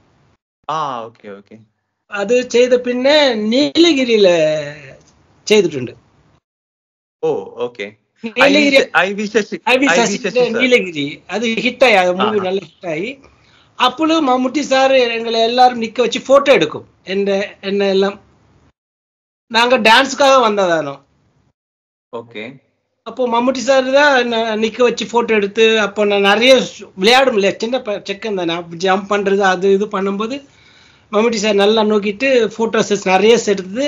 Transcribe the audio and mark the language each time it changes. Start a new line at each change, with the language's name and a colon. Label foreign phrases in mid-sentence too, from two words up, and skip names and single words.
Malayalam: അത് ചെയ്ത പിന്നെ നീലഗിരിയില് ചെയ്തിട്ടുണ്ട്. നീലഗിരി അത് ഹിറ്റായി, അത് മൂവി നല്ല ഹിറ്റായി. അപ്പോഴും മമ്മൂട്ടി സാറ് എങ്ങളെ എല്ലാരും നിക്ക വെച്ച് ഫോട്ടോ എടുക്കും. എന്നെ എല്ലാം
Tamil: நாங்க டான்ஸ்க்காக வந்ததானோ. ஓகே. அப்போ மம்முட்டி சார் தான் நிக்க வச்சு போட்டோ எடுத்து, அப்போ நான் நிறைய விளையாடும் இல்லையா, சின்ன செக்கன் தானே, ஜம்ப் பண்றது அது இது பண்ணும்போது மம்முட்டி சார் நல்லா நோக்கிட்டு போட்டோஸ் நிறைய எடுத்தது.